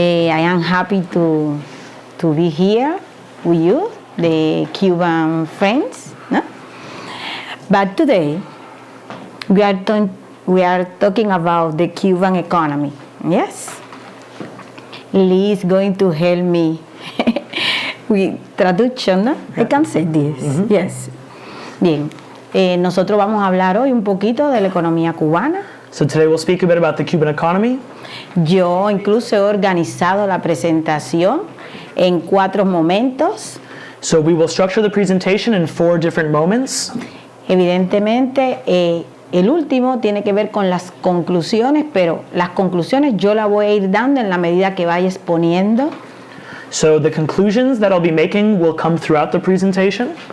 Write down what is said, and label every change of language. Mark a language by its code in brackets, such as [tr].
[en] I am happy to be here with you, the Cuban friends. No? But today we are talking about the Cuban economy. Yes. Lee is going to help me with traduction. No? I can say this. Mm-hmm. Yes. Bien. [es] Nosotros vamos a hablar hoy un poquito de la economía cubana. [en] So today we'll speak a bit about the Cuban economy. [es] Yo incluso he organizado la presentación en 4 momentos. [en] So we will structure the presentation in 4 different moments. [es] Evidentemente, el último tiene que ver con las conclusiones, pero las conclusiones yo las voy a ir dando en la medida que vaya exponiendo. [en] So the conclusions that I'll be making will come throughout the presentation.